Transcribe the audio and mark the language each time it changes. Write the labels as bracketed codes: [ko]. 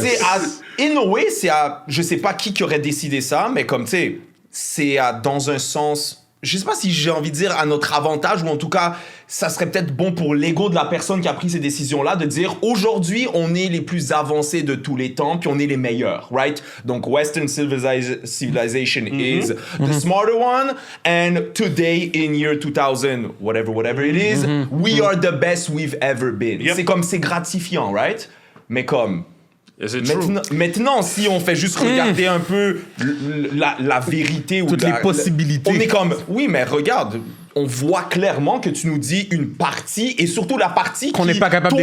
[fr] c'est à, [en] in a way, [fr] c'est à, je sais pas qui aurait décidé ça, mais comme, tu sais, c'est à, dans un sens, je sais pas si j'ai envie de dire à notre avantage, ou en tout cas, ça serait peut-être bon pour l'ego de la personne qui a pris ces décisions-là, de dire, aujourd'hui, on est les plus avancés de tous les temps, puis on est les meilleurs, right? [en] Donc, Western civilization is the smarter one, and today, in year 2000, whatever it is, we are the best we've ever been. Yep. [fr] C'est comme, c'est gratifiant, right? Mais comme... [en] Is it true? [fr] Maintenant, si on fait juste regarder un peu la vérité ou Toutes les possibilités. on est comme, oui, mais regarde, on voit clairement que tu nous dis une partie, et surtout la partie Qu'on qui, n'est pas capable